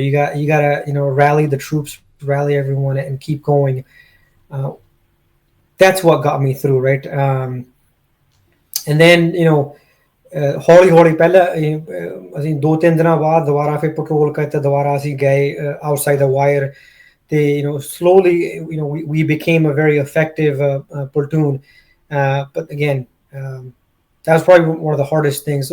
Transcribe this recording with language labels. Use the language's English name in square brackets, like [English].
[English] You got to rally the troops, rally everyone, and keep going. That's what got me through, right? And then [Punjabi] ਹੌਲੀ ਪਹਿਲਾਂ ਅਸੀਂ 2-3 ਦਿਨਾਂ ਬਾਅਦ ਦੁਬਾਰਾ ਫਿਰ ਪੈਟਰੋਲ ਕਰਤੇ, ਦੁਬਾਰਾ ਅਸੀਂ ਗਏ outside ਦਾ wire [English] they, slowly, we became a very effective platoon. But again, that was probably one of the hardest things.